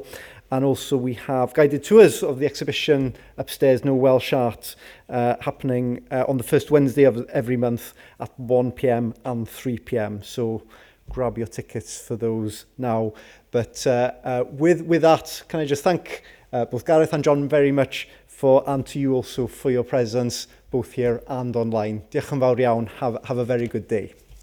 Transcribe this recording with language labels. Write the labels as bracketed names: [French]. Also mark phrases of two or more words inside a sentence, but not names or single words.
[English] And also we have guided tours of the exhibition upstairs, No Welsh Art, happening on the first Wednesday of every month at 1 p.m. and 3 p.m. So grab your tickets for those now. But with that, can I just thank both Gareth and John very much and to you also for your presence, both here and online. [Welsh] Diolch yn fawr iawn. [English] Have a very good day.